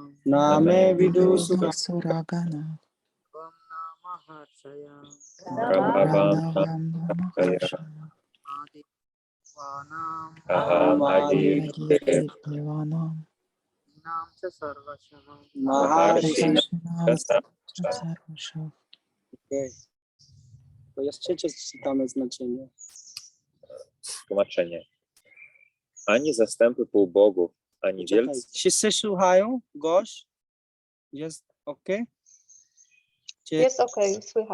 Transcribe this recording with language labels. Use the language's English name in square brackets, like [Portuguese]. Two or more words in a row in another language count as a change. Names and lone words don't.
[Sanskrit] Pradgavam na maharshayah. Aham adirhi Devanam. Maharshinam cha Sarvashah. [Polish] To jeszcze czytamy znaczenie. Tłumaczenie. Ani zastępy półbogów, ani wielcy. Wszyscy słuchają? Gość? Jest ok? Jest okej, słychać.